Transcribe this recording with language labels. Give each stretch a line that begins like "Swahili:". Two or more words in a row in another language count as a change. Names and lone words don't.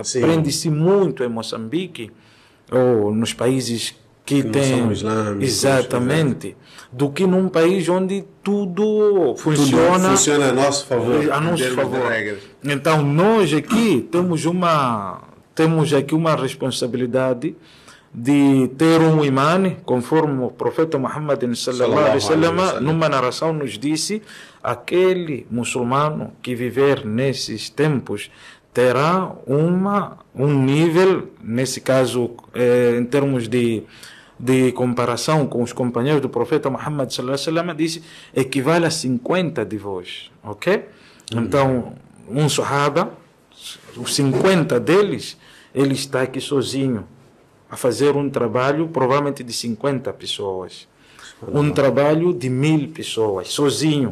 Portuguese: Aprende-se muito em Moçambique, ou nos países que tem exatamente, do que num país onde tudo funciona a nosso favor. Então nós aqui temos aqui uma responsabilidade de ter um imã, conforme o profeta Muhammad
Arabic: صلى الله عليه وسلم
Portuguese: numa narração nos disse: aquele muçulmano que viver nesses tempos terá um nível, nesse caso, em termos de comparação com os companheiros do profeta Muhammad
Arabic: صلى الله عليه وسلم,
Portuguese: disse, equivale a 50 de vós, ok? Então, um sahaba, os 50 deles, ele está aqui sozinho a fazer um trabalho provavelmente de 50 pessoas, um trabalho de 1000 pessoas, sozinho.